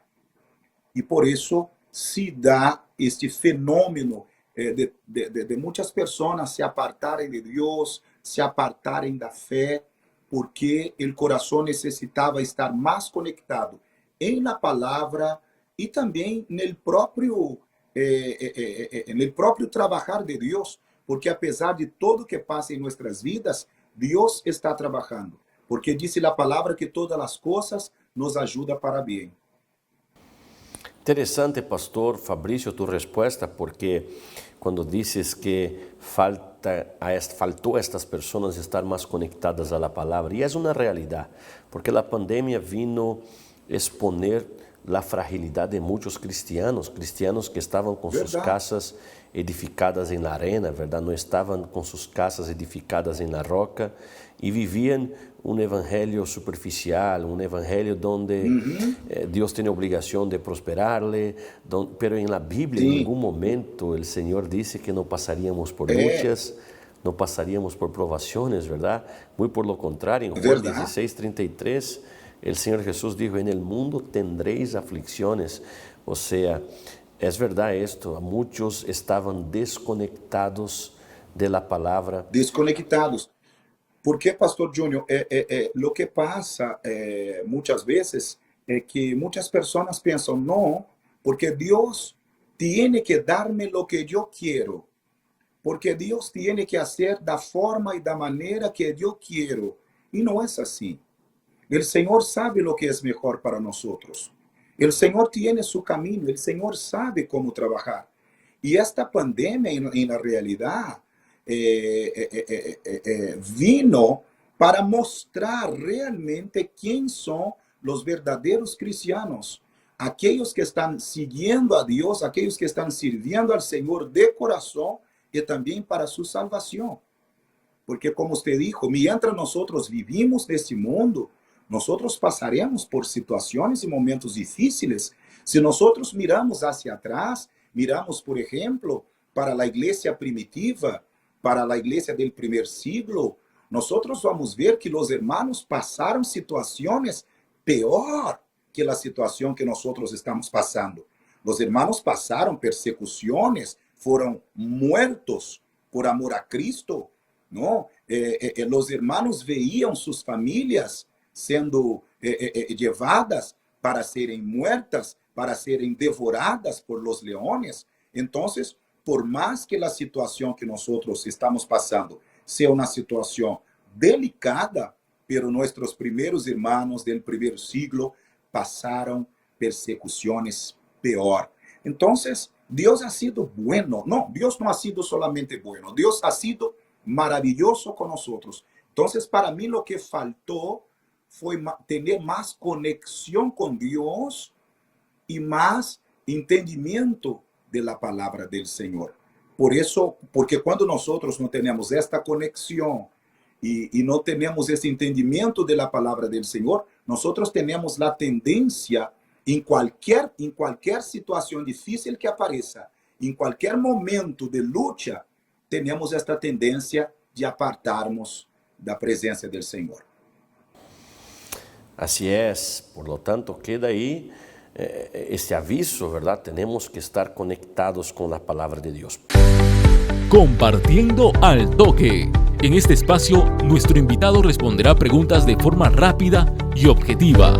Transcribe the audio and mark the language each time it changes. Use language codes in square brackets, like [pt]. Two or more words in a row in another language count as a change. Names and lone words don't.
[pt] E por isso se dá este fenômeno de muitas pessoas se apartarem de Deus, se apartarem da fé, porque o coração necessitava estar mais conectado em la palavra e também no próprio trabalhar de Deus, porque apesar de tudo que passa em nossas vidas, Deus está trabalhando, porque disse a palavra que todas as coisas nos ajudam para bem. Interessante, pastor Fabrício, tu resposta, porque quando dizes que faltou a estas pessoas estar mais conectadas à palavra, e é uma realidade, porque a pandemia [es] vino exponer [pt] a fragilidade de muitos cristianos que estavam com suas casas edificadas em [es] la arena, [pt] verdade? Não estavam com suas casas edificadas em [es] la roca [pt] e viviam um evangelho superficial, um evangelho onde Deus tem a obrigação de [es] prosperarle, pero [pt] em la Bíblia, em nenhum momento, o Senhor disse que não passaríamos por lutas, não passaríamos por provações, verdade? Muito [es] por lo [pt] contrário, em Juan 16:33, o Senhor Jesus [es] dijo, en el mundo tendréis aflicciones. O sea, es verdad esto, muchos estaban desconectados de la palabra. [pt] Desconectados. Porque, pastor Júnior, [es] lo que pasa [pt] muitas vezes é que muitas pessoas pensam, não, porque Deus [es] tiene que darme lo que [pt] eu quero. porque Deus tem que fazer da forma e da maneira que eu quero. E não é assim. O Senhor sabe o que é melhor para nós. O Senhor tem seu caminho, o Senhor sabe como trabalhar. E esta pandemia, na realidade, vino para mostrar realmente quem são os verdadeiros cristianos. Aqueles que estão seguindo a Deus, aqueles que estão servindo ao Senhor de coração e também para sua salvação. Porque, como você [es] dijo, mientras [pt] nós vivimos neste mundo, nós passaremos por situações e momentos difíceis. Se nós [es] miramos hacia atrás, miramos, [pt] por exemplo, para a igreja primitiva, para a igreja do primeiro siglo, nós vamos ver que os hermanos passaram situações pior que a situação que nós estamos passando. Os hermanos passaram persecuções, foram mortos por amor a Cristo, não? Os hermanos veíam suas famílias sendo levadas para serem muertas, para serem devoradas [es] por los leones. [pt] Então, por mais que a situação que nós estamos passando seja uma situação delicada, pero nossos primeiros irmãos do primeiro siglo passaram persecuções pior. Então, Deus [es] ha sido bueno. [pt] Não, Deus não [es] ha sido solamente bueno. [pt] Deus [es] ha sido [pt] maravilhoso com nós. Então, para mim, o que faltou foi ter mais conexão com Deus e mais entendimento da palavra do Senhor. Por isso, porque quando nós não temos esta conexão e não temos esse entendimento da palavra do Senhor, nós temos a tendência em qualquer situação difícil que apareça, em qualquer momento de luta, temos esta tendência de apartarmos da presença do Senhor. [es] Así es, por lo tanto queda ahí este aviso, ¿verdad? Tenemos que estar conectados con la palabra de Dios. Compartiendo al toque. En este espacio, nuestro invitado responderá preguntas de forma rápida y objetiva.